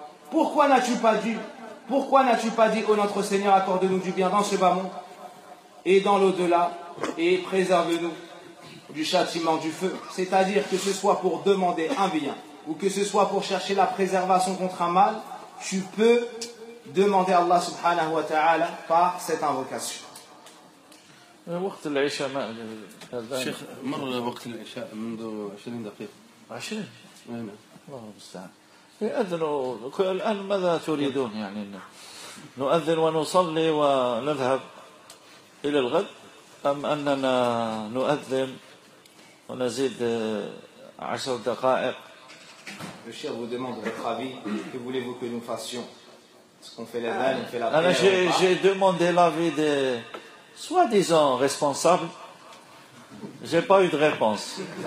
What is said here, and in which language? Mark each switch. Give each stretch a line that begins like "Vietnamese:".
French: Pourquoi n'as-tu pas dit, ô notre Seigneur, accorde-nous du bien dans ce bas monde et dans l'au-delà et préserve-nous du châtiment du feu? C'est-à-dire que ce soit pour demander un bien ou que ce soit pour chercher la préservation contre un mal, tu peux demander à Allah subhanahu wa ta'ala par cette invocation.
Arabic: وقت العشاء ما شيخ مر وقت العشاء منذ 20 دقيقة 20؟ الله المستعان. يأذنوا الآن، ماذا تريدون يعني نؤذن ونصلي ونذهب إلى الغد، أم أننا نؤذن ونزيد 10 دقائق؟
French: Le chef vous demande votre avis. Que voulez-vous que nous fassions? Est-ce qu'on fait l'adhan, on fait la prière? J'ai demandé l'avis des soi-disant responsable, j'ai pas eu de réponse.